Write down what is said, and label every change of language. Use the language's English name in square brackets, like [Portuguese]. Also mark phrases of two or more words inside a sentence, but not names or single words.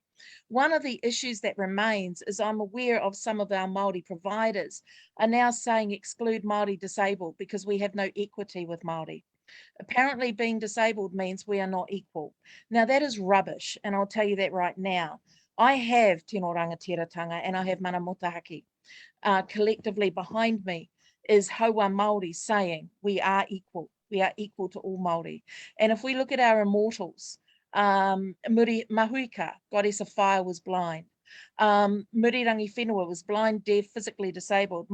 [English] One of the issues that remains is I'm aware of some of our Māori providers are now saying exclude Māori disabled because we have no equity with Māori. Apparently being disabled means we are not equal. Now that is rubbish, and I'll tell you that right now. I have [Māori] tino rangatiratanga [English] and I have [Māori] mana motahaki. [English] Collectively behind me is [Māori] Hauora Māori [English] saying we are equal. We are equal to all Māori. And if we look at our immortals, Muri Mahuika, goddess of fire, was blind. Murirangi Whenua was blind, deaf, physically disabled.